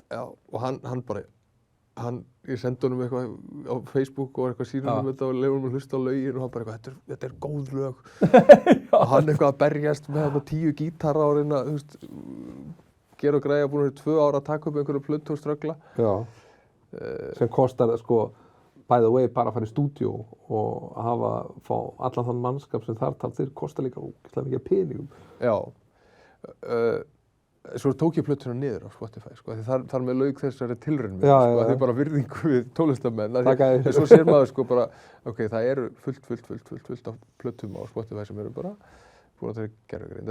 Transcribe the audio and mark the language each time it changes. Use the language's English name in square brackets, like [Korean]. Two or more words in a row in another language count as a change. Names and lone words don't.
[Icelandic] Já, og hann bara, ég sendi honum eitthvað á Facebook og eitthvað sýnum um þetta og lefði honum að hlusta á lögin og hann bara eitthvað, þetta er góð lög. Og hann eitthvað að berjast með þarna 10 gítara og reyna, þú veist, gera og græja, búin að vera 2 ára að taka upp einhverju plötu og ströggla. Já, sem kostar, sko, [English] by the way, [Icelandic] bara að fara í stúdíó og fá allan þann mannskap sem þar þeir kostar líka ógeðslega mikið peningum. Já, svo tók ég plötuna niður á Spotify, sko, því þar með lauk þessari tilraun mér, sko, því bara virðingu við tólestamenn, en svo sér maður, sko, bara, ok, það eru fullt af plötum á Spotify sem eru bara búin að þeirra gervigreind.